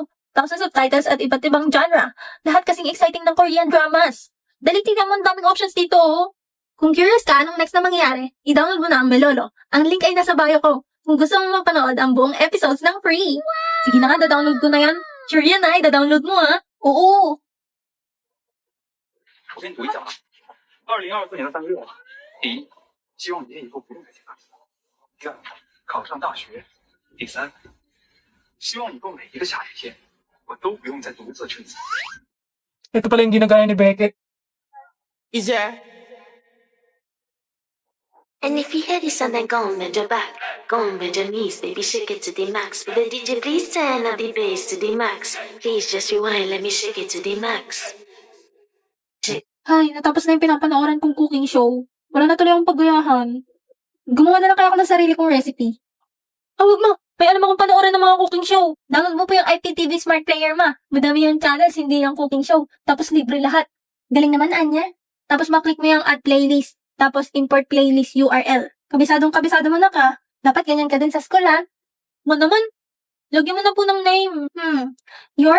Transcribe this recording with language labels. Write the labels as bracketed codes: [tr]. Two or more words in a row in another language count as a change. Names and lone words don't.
[tl] Tapos ang subtitles at iba't ibang genre. Lahat kasing exciting ng [en] Korean dramas. [tl] Dali, tignan mo ang daming options dito, oh. Kung curious ka anong next na mangyayari, i-download mo na ang Melolo. Ang link ay nasa bio ko. Kung gusto mo mapanood ang buong episodes ng free. Sige na nga, da-download ko na yan. Sure yan ay, da-download mo ha. Oo. [zh] 我先读一下啊。2024年的3个月，第一，希望你以后不用再写大题了。第二，考上大学。第三，希望以后每一个下雨天，我都不用再独自撑伞。 [tl] Ito pala yung ginagaya ni Beckett. [en] Is there? And if you hear this and then go on bend your back, go on bend your knees, baby shake it to the max. But then DJ please turn up the bass to the max. Please just rewind, let me shake it to the max. [tl] Ay, natapos na yung pinapanooran kong [en] cooking show. [tl] Wala na tuloy akong paggayahan. Gumawa na lang kaya ako ng sarili kong recipe. Huwag mo. May alam akong panoorin ng mga [en] cooking show. [tl] Download mo po yung IPTV Smart Player, ma. Madami yung channels, hindi yung [en] cooking show. [tl] Tapos libre lahat. Galing naman, Anya. Tapos maklik mo yung [en] add playlist. [tl] Tapos [en] import playlist URL. [tl] Kabisadong-kabisado mo na ka. Dapat ganyan ka din sa school, ha? Mo naman. Lagyan mo na po ng name. Your